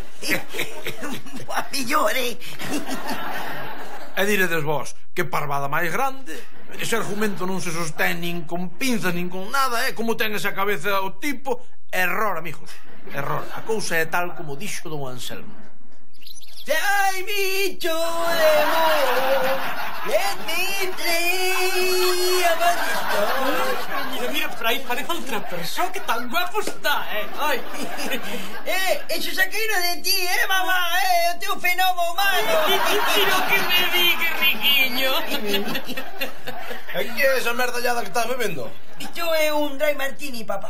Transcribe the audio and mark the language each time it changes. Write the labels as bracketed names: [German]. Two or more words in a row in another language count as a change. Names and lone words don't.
[Galician] A millor, E diredes vos, que parvada máis grande. Ese argumento non se sostén nin con pinzas nin con nada, como ten esa cabeza o tipo. Error, amigos, error. A cousa é tal como dixo don Anselmo. [English] Fly me to the moon, let me play among the stars. [Galician] Mira, por aí parece outra persoa, que tan guapo está, Ai. Eso saqueiro de ti, mamá, o teu fenómeno humano. Tiro que me di, que riquiño. E que é esa merdallada que estás bebendo? Isto é un [English] dry martini, [Galician] papá.